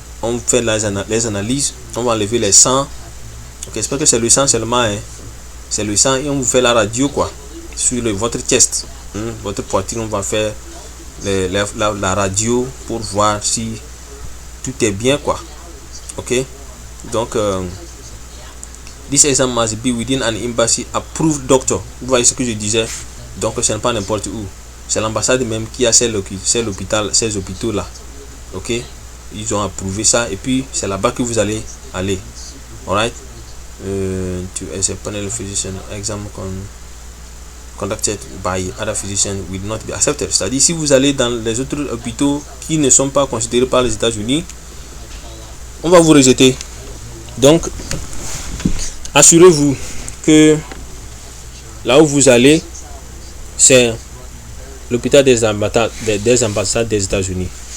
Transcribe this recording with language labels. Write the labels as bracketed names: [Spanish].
[French] On fait les analyses, on va enlever les sangs. Ok, j'espère que c'est le sang seulement, hein. C'est le sang et on vous fait la radio quoi sur votre chest, votre poitrine. On va faire la radio pour voir si tout est bien quoi. [English] Ok, donc this exam must be within an embassy approved doctor. [French] Vous voyez ce que je disais, donc ce n'est pas n'importe où, c'est l'ambassade même qui a ces hôpitaux là. Ok, ils ont approuvé ça et puis c'est là-bas que vous allez aller. [English] Alright, to as a panel physician exam conducted by other physicians will not be accepted. [French] C'est-à-dire si vous allez dans les autres hôpitaux qui ne sont pas considérés par les États-Unis, on va vous rejeter. Donc assurez-vous que là où vous allez, c'est l'hôpital des ambassades des États-Unis.